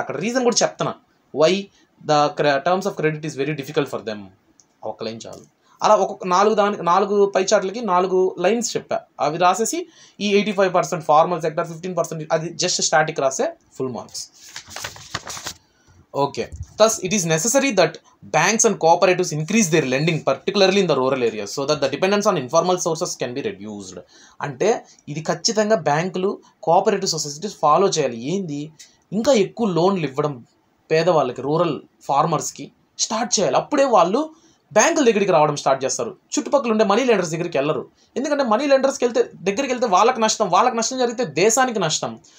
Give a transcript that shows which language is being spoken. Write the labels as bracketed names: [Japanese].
[Telugu] అక్కడ రీజన్ కూడా చెప్తున్నా, [English] Why the terms of credit is very difficult for them. [Telugu] ఒక లైన్ చాలు. అలా ఒక్కొక్క 4 పై చార్ట్లకి 4 లైన్స్ చెప్పా, అవి రాసేసి ఈ 85% ఫార్మల్ సెక్టర్, 15% అది జస్ట్ స్టాటిక్ రాసే full marks. [English] Okay, thus it is necessary that banks and cooperatives increase their lending, particularly in the rural areas, so that the dependence on informal sources can be reduced. [Telugu] అంటే ఇది ఖచ్చితంగా బ్యాంకులు, cooperative societies follow చేయాలి. ఏంది, ఇంకా ఎక్కువ లోన్లు ఇవ్వడం పేదవాళ్ళకి, రూరల్ ఫార్మర్స్కి స్టార్ట్ చేయాలి. అప్పుడే వాళ్ళు బ్యాంకుల దగ్గరికి రావడం స్టార్ట్ చేస్తారు. చుట్టుపక్కల ఉండే మనీ లెండర్స్ దగ్గరికి వెళ్ళరు. ఎందుకంటే మనీ లెండర్స్కి దగ్గరికి వెళ్తే వాళ్ళకి నష్టం జరిగితే దేశానికి నష్టం.